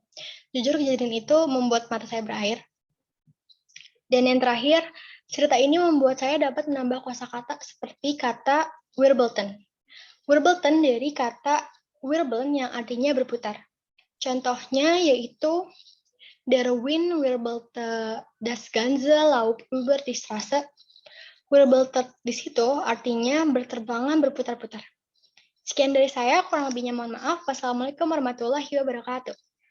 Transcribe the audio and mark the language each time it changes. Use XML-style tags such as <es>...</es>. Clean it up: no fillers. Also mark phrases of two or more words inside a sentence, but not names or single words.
<id>Jujur kejadian itu membuat mata saya berair. Dan yang terakhir, cerita ini membuat saya dapat menambah kosakata seperti kata wirbelten. Wirbelten dari kata wirbeln yang artinya berputar. Contohnya yaitu</id> <de>Der Wind wirbelte das ganze Laub über die Straße.</de> <id>Wirbelte di situ artinya berterbangan berputar-putar. Sekian dari saya, kurang lebihnya mohon maaf.</id> <ar>والسلام عليكم ورحمة الله وبركاته.</ar>